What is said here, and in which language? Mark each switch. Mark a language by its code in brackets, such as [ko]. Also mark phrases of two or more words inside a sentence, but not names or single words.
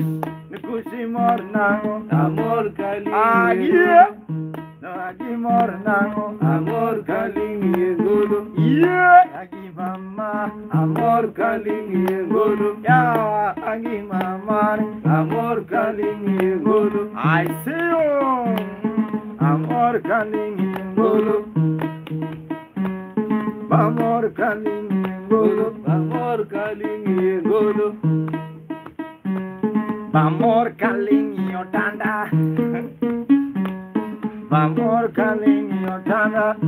[luo] Nikusi mor nango, amor kalingi ngolo. Agi mor nango, amor kalingi ngolo. Agi mama, amor kalingi ngolo. Ya agi mama, amor kalingi ngolo. [en] I see you, [luo] amor kalingi ngolo. Amor kalingi ngolo, amor kalingi ngolo. Amor kalingi otanda. Amor kalingi otanda.